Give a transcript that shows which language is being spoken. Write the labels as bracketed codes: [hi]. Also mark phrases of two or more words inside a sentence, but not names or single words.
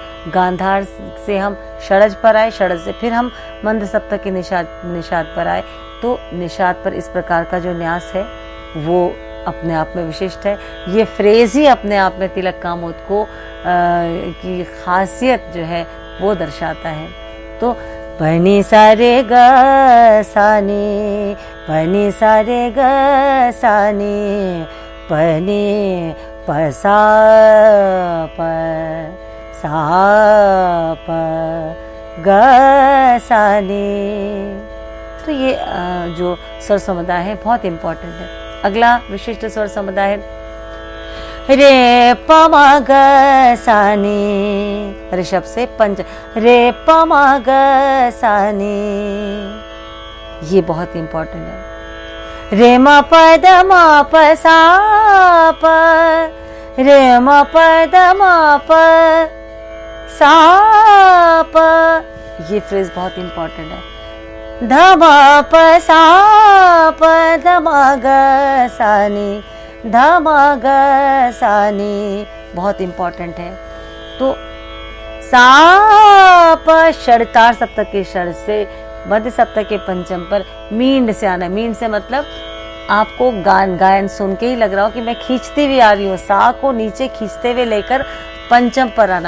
[hi] गांधार से हम षड्ज पर आए, षड्ज से फिर हम मंद सप्तक के निषाद पर आए। तो निषाद पर इस प्रकार का जो न्यास है वो अपने आप में विशिष्ट है। ये फ्रेज ही अपने आप में तिलक कामोद को की खासियत जो है वो दर्शाता है। तो पनि सा रे ग सा नी, पनि सा रे ग सा नी, पनि प सा प, सा प ग सा नी। तो ये जो स्वर समुदाय है बहुत इंपॉर्टेंट है। अगला विशिष्ट स्वर समुदाय है रे प म ग सा नी, ऋषभ से पंच, रे प म ग सा नी, ये बहुत इंपॉर्टेंट है। रे म प द म प सा प, रे म प द म प सा प, ये फ्रेज बहुत इंपॉर्टेंट है। ध म प सा प ध म ग सा नी, ध म ग सा नी, बहुत इंपॉर्टेंट है। तो सा प षडतार सप्तक के षड से मध्य सप्तक के पंचम पर मींड से आना। मींड से मतलब आपको गायन सुन के ही लग रहा हो कि मैं खींचती हुई आ रही हूँ, सा को नीचे खींचते हुए लेकर पंचम पर आना।